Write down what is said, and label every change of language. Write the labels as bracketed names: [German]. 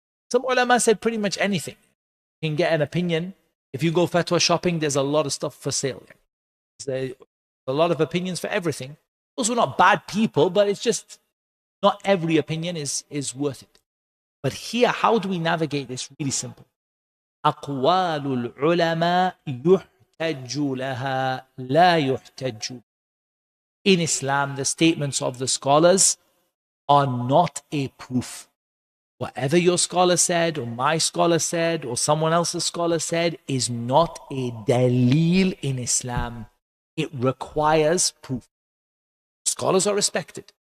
[English] Some ulama said pretty much anything. You can get an opinion. If you go fatwa shopping, there's a lot of stuff for sale. There's a lot of opinions for everything. Those were not bad people, but it's just not every opinion is worth it. But here, how do we navigate this? Really simple. [Arabic] أقوال العلماء يحتج لها لا يحتج. [English] In Islam, the statements of the scholars are not a proof. Whatever your scholar said, or my scholar said, or someone else's scholar said, is not a dalil in Islam. It requires proof. Scholars are respected.